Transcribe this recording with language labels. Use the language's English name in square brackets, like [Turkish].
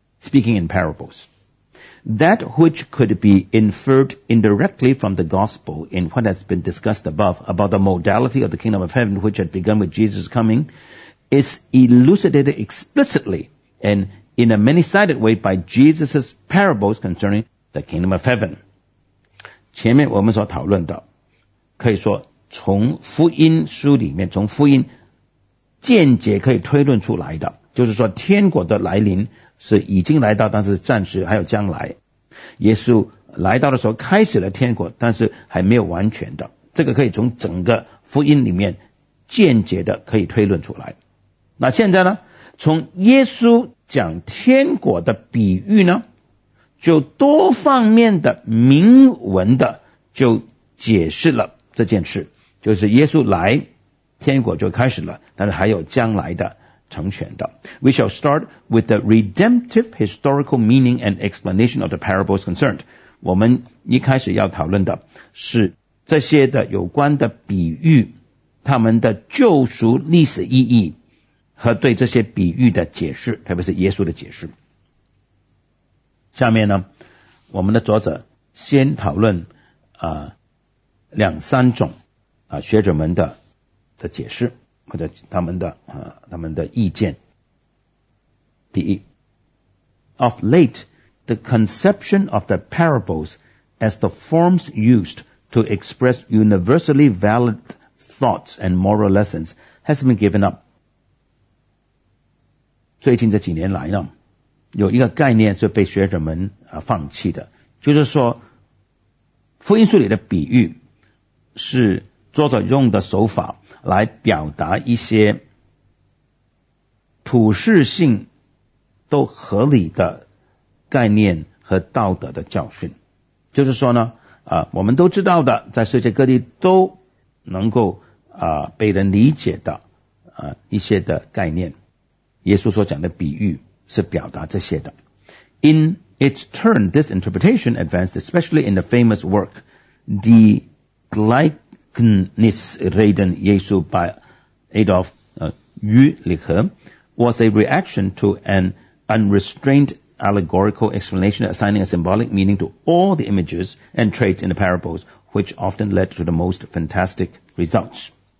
[English] Speaking in parables， That which could be inferred indirectly from the gospel in what has been discussed above about the modality of the kingdom of heaven which had begun with Jesus' coming is elucidated explicitly and in a many-sided way by Jesus' parables concerning the kingdom of heaven. [Chinese] 前面我们所讨论的可以说从福音书里面从福音间接可以推论出来的就是说天国的来临是已经来到但是暂时还有将来耶稣来到的时候开始了天国但是还没有完全的这个可以从整个福音里面间接的可以推论出来那现在呢从耶稣讲天国的比喻呢就多方面的明文的就解释了这件事就是耶稣来天国就开始了但是还有将来的成全的 [English] We shall start with the redemptive historical meaning and explanation of the parables concerned [Chinese] 我们一开始要讨论的是这些的有关的比喻他们的救赎历史意义和对这些比喻的解释特别是耶稣的解释下面呢我们的作者先讨论两三种学者们的解释或者他们的意见第一 [English] Of late the conception of the parables as the forms used to express universally valid thoughts and moral lessons has been given up [Chinese] 最近这几年来呢有一个概念是被学者们放弃的就是说福音书里的比喻是作者用的手法来表达一些普世性都合理的概念和道德的教训就是说呢我们都知道的在世界各地都能够被人理解的一些的概念耶稣所讲的比喻是表达这些的 [English] In its turn this interpretation advanced especially in the famous work The GlyGnisreden Jesu by Adolf Jülich was a reaction to an unrestrained allegorical explanation assigning a symbolic meaning to all the images and traits in the parables which often led to the most fantastic results